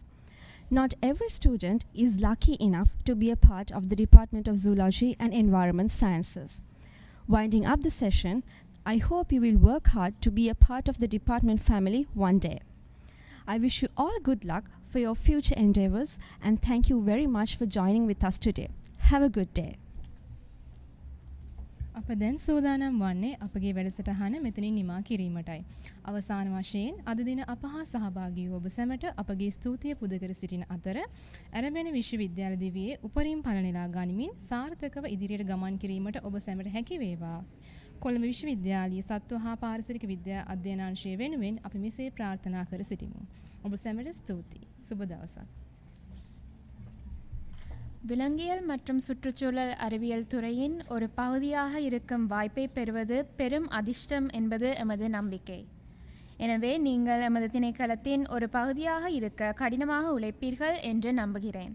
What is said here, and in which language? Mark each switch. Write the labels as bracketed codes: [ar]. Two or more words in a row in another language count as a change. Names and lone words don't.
[en] Not every student is lucky enough to be a part of the Department of Zoology and Environment Sciences. Winding up the session, I hope you will work hard to be a part of the department family one day. I wish you all good luck for your future endeavors and thank you very much for joining with us today. Have a good day. [si] අප දැන් සූදානම් වන්නේ අපගේ වැඩසටහන මෙතනින් නිමා කිරීමටයි. අවසාන වශයෙන් අද දින අප හා සහභාගී වූ ඔබ සැමට අපගේ ස්තුතිය පුද කර සිටින අතර ඇරඹෙන විශ්වවිද්‍යාල දිවියේ උපරිම ඵල නෙලා ගනිමින් සාර්ථකව ඉදිරියට ගමන් කිරීමට ඔබ සැමට හැකි වේවා. කොළඹ විශ්වවිද්‍යාලයේ සත්ව හා පාරිසරික විද්‍යා අධ්‍යයනාංශය වෙනුවෙන් අපි මෙසේ ප්‍රාර්ථනා කර සිටිමු. ඔබ සැමට ස්තුතියි. සුබ දවසක්. [ta] விலங்கியல் மற்றும் சுற்றுச்சூழல் அறிவியல் துறையின் ஒரு பகுதியாக இருக்கும் வாய்ப்பை பெறுவது பெரும் அதிர்ஷ்டம் என்பது எமது நம்பிக்கை. எனவே நீங்கள் எமது திணைக்களத்தின் ஒரு பகுதியாக இருக்க கடினமாக உழைப்பீர்கள் என்று நம்புகிறேன்.